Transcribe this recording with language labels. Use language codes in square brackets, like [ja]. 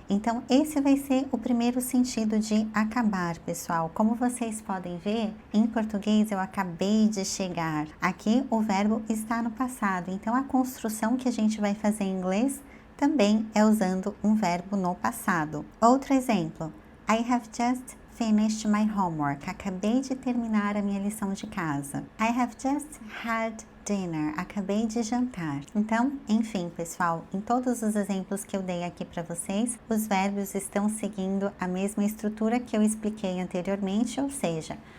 [pt] Então, esse vai ser o primeiro sentido de acabar, pessoal. Como vocês podem ver, em português eu acabei de chegar. Aqui o verbo está no passado. Então, a construção que a gente vai fazer em inglês também é usando um verbo no passado. Outro exemplo, [en] I have just finished my homework. [pt] Acabei de terminar a minha lição de casa. [en] I have just had dinner. [pt] Acabei de jantar. Então, enfim, pessoal, em todos os exemplos que eu dei aqui para vocês, os verbos estão seguindo a mesma estrutura que eu expliquei anteriormente, ou seja,